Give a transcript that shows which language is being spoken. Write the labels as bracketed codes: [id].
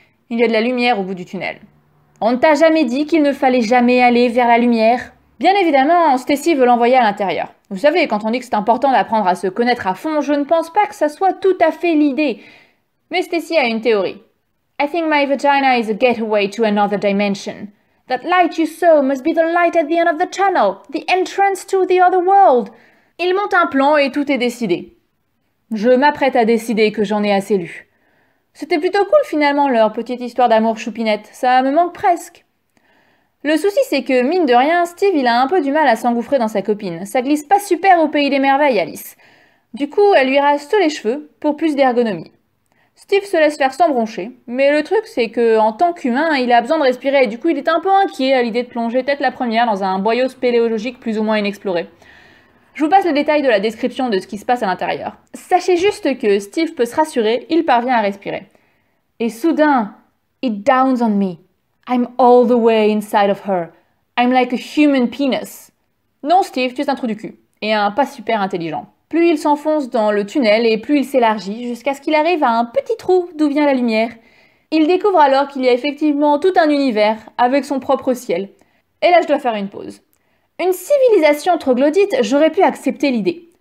[fr] Il y a de la lumière au bout du tunnel. On ne t'a jamais dit qu'il ne fallait jamais aller vers la lumière? Bien évidemment, Stacy veut l'envoyer à l'intérieur. Vous savez, quand on dit que c'est important d'apprendre à se connaître à fond, je ne pense pas que ça soit tout à fait l'idée. Mais Stacy a une théorie. [en] I think my vagina is a gateway to another dimension. That light you saw must be the light at the end of the tunnel, the entrance to the other world. [fr] Il monte un plan et tout est décidé. Je m'apprête à décider que j'en ai assez lu. C'était plutôt cool finalement leur petite histoire d'amour choupinette, ça me manque presque. Le souci c'est que, mine de rien, Steve il a un peu du mal à s'engouffrer dans sa copine. Ça glisse pas super au pays des merveilles, Alice. Du coup, elle lui rase tous les cheveux pour plus d'ergonomie. Steve se laisse faire sans broncher, mais le truc c'est que en tant qu'humain, il a besoin de respirer et du coup il est un peu inquiet à l'idée de plonger tête la première dans un boyau spéléologique plus ou moins inexploré. Je vous passe le détail de la description de ce qui se passe à l'intérieur. Sachez juste que Steve peut se rassurer, il parvient à respirer. Et soudain, [en] it dawns on me. I'm all the way inside of her. I'm like a human penis. [fr] Non Steve, tu es un trou du cul. Et un pas super intelligent. Plus il s'enfonce dans le tunnel et plus il s'élargit jusqu'à ce qu'il arrive à un petit trou d'où vient la lumière. Il découvre alors qu'il y a effectivement tout un univers avec son propre ciel. Et là je dois faire une pause. Une civilisation troglodyte, j'aurais pu accepter l'idée.